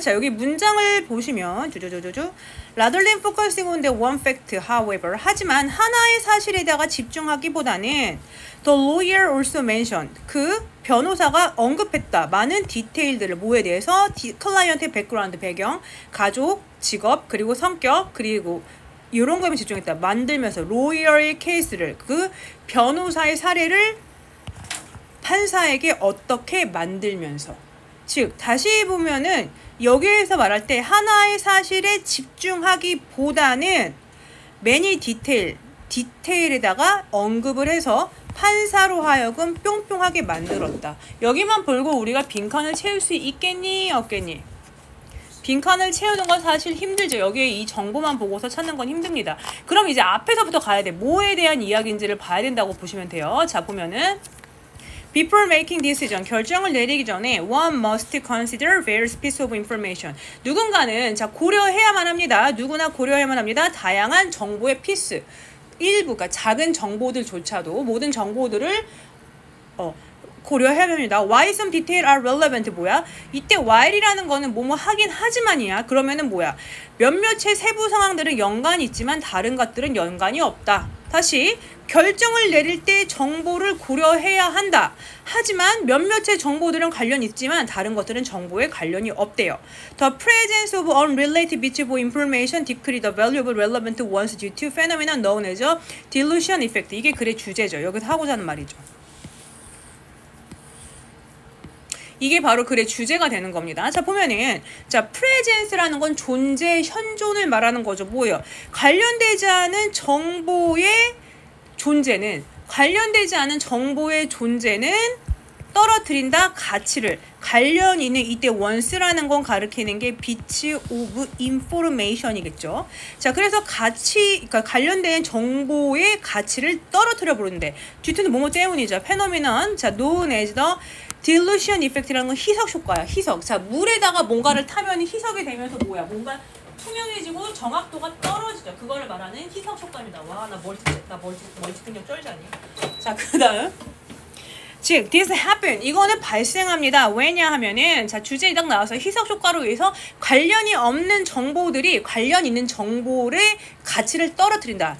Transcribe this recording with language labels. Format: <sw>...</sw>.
<ko>자, 여기 문장을 보시면</ko> <en>Rather than focusing on the one fact, however,</en> <ko>하지만 하나의 사실에다가 집중하기보다는</ko> <en>The lawyer also mentioned,</en> <ko>그 변호사가 언급했다. 많은 디테일들을 뭐에 대해서 클라이언트의 백그라운드, 배경, 가족, 직업, 그리고 성격, 그리고 이런 거에 집중했다. 만들면서 로이어의 케이스를, 그 변호사의 사례를 판사에게 어떻게 만들면서, 즉 다시 보면은 여기에서 말할 때 하나의 사실에 집중하기보다는 many 디테일에다가 언급을 해서 판사로 하여금 뿅뿅하게 만들었다. 여기만 보고 우리가 빈칸을 채울 수 있겠니? 없겠니? 빈칸을 채우는 건 사실 힘들죠. 여기에 이 정보만 보고서 찾는 건 힘듭니다. 그럼 이제 앞에서부터 가야 돼. 뭐에 대한 이야기인지를 봐야 된다고 보시면 돼요. 자, 보면은</ko> <en>Before making decision,</en> <ko>결정을 내리기 전에</ko> <en>one must consider various pieces of information.</en> <ko>누군가는 자 고려해야만 합니다. 누구나 고려해야만 합니다. 다양한 정보의 피스, 일부, 그러니까 작은 정보들조차도 모든 정보들을 고려해야 합니다.</ko> <en>Why some detail are relevant</en> <ko>뭐야? 이때 while이라는 거는 뭐뭐 하긴 하지만이야. 그러면은 뭐야? 몇몇의 세부 상황들은 연관이 있지만 다른 것들은 연관이 없다. 다시 결정을 내릴 때 정보를 고려해야 한다. 하지만 몇몇의 정보들은 관련이 있지만 다른 것들은 정보에 관련이 없대요.</ko> <en>The presence of unrelated bits of information decrease the value of relevant ones due to phenomena known as dilution effect.</en> <ko>이게 글의 주제죠. 여기서 하고자 하는 말이죠. 이게 바로 글의 주제가 되는 겁니다. 자, 보면은 자, presence라는 건 존재, 현존을 말하는 거죠. 뭐예요? 관련되지 않은 정보의 존재는, 관련되지 않은 정보의 존재는 떨어뜨린다. 가치를. 관련 있는, 이때 once라는 건 가리키는 게</ko> <en>bits of information</en> <ko>이겠죠. 자, 그래서 가치, 그러니까 관련된 정보의 가치를 떨어뜨려 버리는데, 뒤트는 뭐뭐 때문이죠.</ko> <en>phenomenon, 자, known as the dilution effect</en> <ko>라는 건 희석 효과야. 희석. 자, 물에다가 뭔가를 타면 희석이 되면서 뭐야? 뭔가 투명해지고 정확도가 떨어지죠. 그거를 말하는 희석 효과입니다. 와, 나 멀티 능력 쩔지 않니? 자, 그 다음. 즉,</ko> <en>this happen.</en> <ko>이거는 발생합니다. 왜냐 하면은, 자, 주제에 딱 나와서 희석 효과로 의해서 관련이 없는 정보들이 관련 있는 정보의 가치를 떨어뜨린다.</ko>